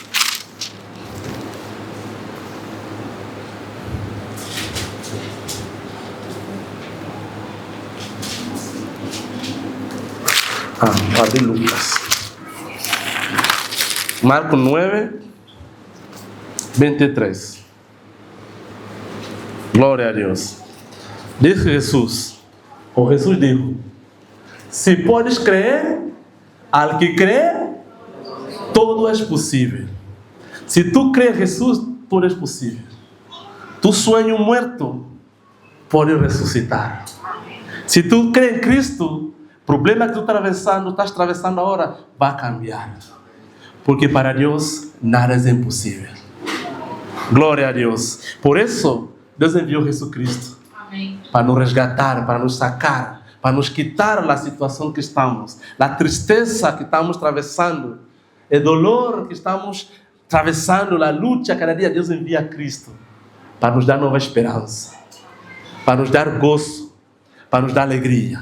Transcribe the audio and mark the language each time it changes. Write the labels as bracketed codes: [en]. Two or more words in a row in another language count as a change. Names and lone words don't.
[pt] A de Lucas. Marcos 9:23. Glória a Deus. Diz Jesus, O Jesus dijo: se podes crer, [es] al que cree, todo es posible. Se tu crees en Jesús, todo es posible. Tu sueño muerto [pt] pode ressuscitar. [es] Se tu crees en Cristo, [pt] o problema que tu estás atravessando agora, vai cambiar. Porque para Deus nada é impossível. Glória a Deus. Por isso, Deus enviou Jesucristo. Amém. Para nos resgatar, para nos sacar, para nos quitar da situação que estamos, da tristeza que estamos atravessando, o dolor que estamos atravessando, a luta, cada dia Deus envia Cristo para nos dar nova esperança, para nos dar gozo, para nos dar alegria.